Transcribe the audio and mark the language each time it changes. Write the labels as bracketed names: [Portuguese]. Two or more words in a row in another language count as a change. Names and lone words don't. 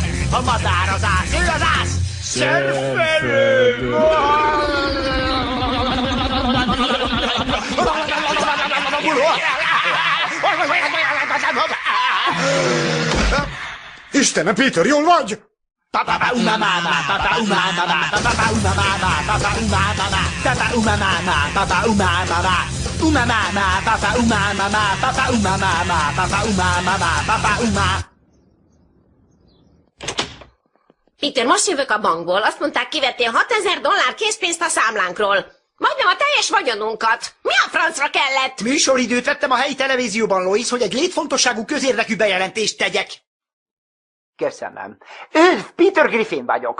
[Hungarian] A madár az ász, ő az ász! Szörfelő! Istenem, Peter, jól vagy? Papa umamama, papa umamama, papa umamama, papa umamama, papa umamama, papa umamama, umamama, papa umamama, papa umamama, papa umamama, papa umamama. Peter, most jövök a bankból. Azt mondták, kivettél $6000 készpénzt a számlánkról. Majdnem a teljes vagyonunkat. Mi a francra kellett? Műsoridőt vettem a helyi televízióban, Lois, hogy egy létfontosságú közérdekű bejelentést tegyek. Köszönöm. Peter Griffin vagyok.